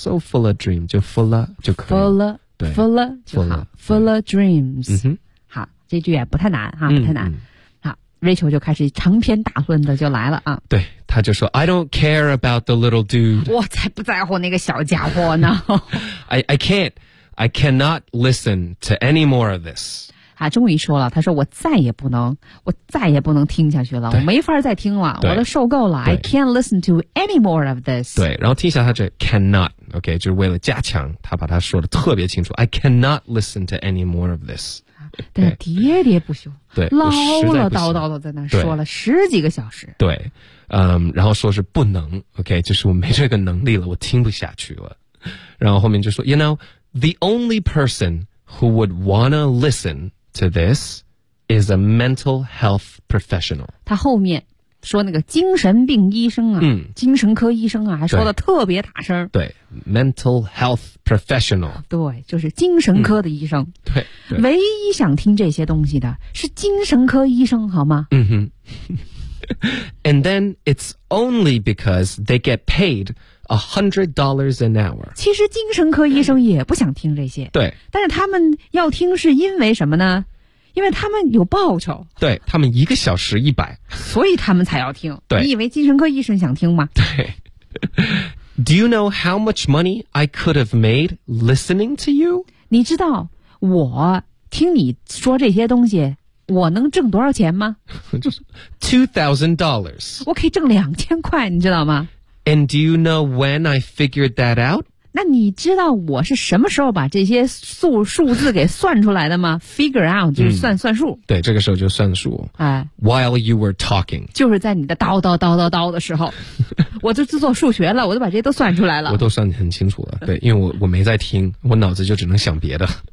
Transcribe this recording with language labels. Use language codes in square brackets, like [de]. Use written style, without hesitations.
[en] So full of dreams, [zh] 就 full of 就可以。 [en] Full of, full of [zh] 就好。 [en] Full of dreams.、嗯、 [zh] 好，这句也不太难哈，不太难。 Rachel 就开始长篇大论的就来了啊。对，他就说 [en] I don't care about the little dude。 [zh] 我才不在乎那个小家伙呢。 [en] I can't, I cannot listen to any more of this。 [zh] 他终于说了，他说我再也不能听下去了，我没法再听了，我都受够了。 [en] I can't listen to any more of this。 [zh] 对，然后听一下他这 cannot， OK， 就是为了加强，他把他说的特别清楚。 [en] I cannot listen to any more of this。 [zh] 但是喋喋不休，对，唠唠叨叨的在那说了十几个小时，对，然后说是不能 ，OK， 就是我没这个能力了，我听不下去了。然后后面就说 [en] ，You know, the only person who would wanna listen to this is a mental health professional。 [zh] 他后面说那个精神病医生啊，精神科医生啊，还说的特别大声， [en] 对 ，mental health。professional， [zh] 对，就是精神科的医生。对，唯一想听这些东西的是精神科医生，好吗？嗯哼。 [en] And then it's only because they get paid $100 an hour。 [zh] 其实精神科医生也不想听这些。对，但是他们要听是因为什么呢？因为他们有报酬，对，他们一个小时100，所以他们才要听。对，你以为精神科医生想听吗？对。 [en] Do you know how much money I could have made listening to you? [zh] 你知道我听你说这些东西，我能挣多少钱吗？ [en] $2,000. [zh] 我可以挣2000块，你知道吗？ [en] And do you know when I figured that out? [zh] 那你知道我是什么时候把这些数字给算出来的吗？ Figure out 就是算数。对，这个时候就算数。哎， [en] While you were talking， [zh] 就是在你的叨叨叨叨叨的时候，我就自做数学了，我都把这些都算出来了。我都算很清楚了，对，因为我没在听，我脑子就只能想别的。